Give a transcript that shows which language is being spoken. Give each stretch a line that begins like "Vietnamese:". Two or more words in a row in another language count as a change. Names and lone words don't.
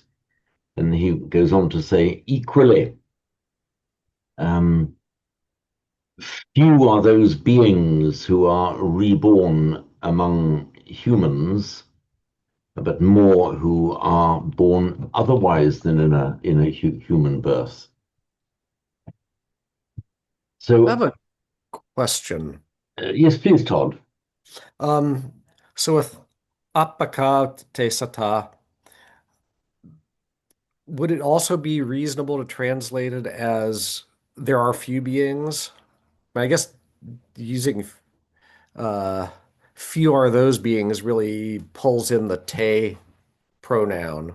English: And he goes on to say, equally, few are those beings who are reborn among humans, but more who are born otherwise than in a human birth. So I have a question. Yes, please, Todd. So with
Pali: apaka te sata,
English: would it also be reasonable to translate it as there are few beings? I guess using uh, few are those beings really pulls in the te pronoun.